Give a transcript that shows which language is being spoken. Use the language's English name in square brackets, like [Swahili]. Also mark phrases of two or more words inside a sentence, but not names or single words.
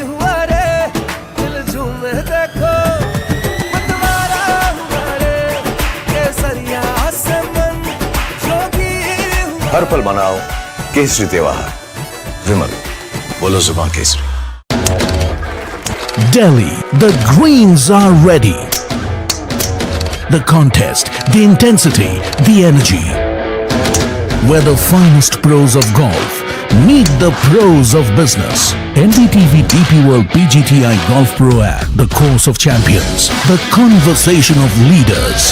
[Hindi] हुआ रे दिल झूमे देखो मतवारा हुआ रे केसरिया से मन जोगी हुआ हर पल मनाओ केसरी त्योहार विमल बोलो जुबान केसरी [English] Delhi, the greens are ready. The contest, the intensity, the energy. Where the finest pros of golf meet the pros of business. NDTV DP World PGTI Golf Pro App, the course of champions, the conversation of leaders.